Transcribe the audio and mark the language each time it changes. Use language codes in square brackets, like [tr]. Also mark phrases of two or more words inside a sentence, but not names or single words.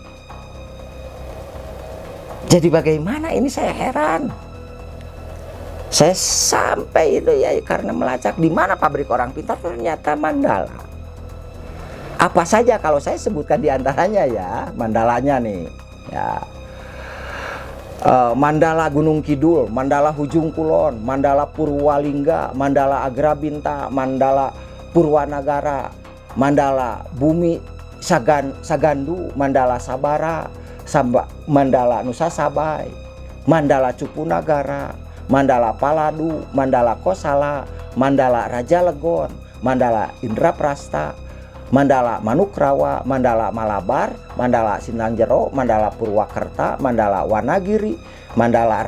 [id] Jadi bagaimana ini, saya heran. Saya sampai itu ya karena melacak di mana pabrik orang pintar, ternyata mandala. Apa saja kalau saya sebutkan diantaranya ya, mandalanya nih ya. Mandala Gunung Kidul, Mandala Hujung Kulon, Mandala Purwalingga, Mandala Agrabinta, Mandala Purwanagara, Mandala Bumi Sagandu, Mandala Sabara, Mandala Nusa Sabai, Mandala Cupunagara, Mandala Paladu, Mandala Kosala, Mandala Raja Legon, Mandala Indraprasta, Mandala Manukrawa, Mandala Malabar, Mandala Sinangjero, Mandala Purwakerta, Mandala Wanagiri, Mandala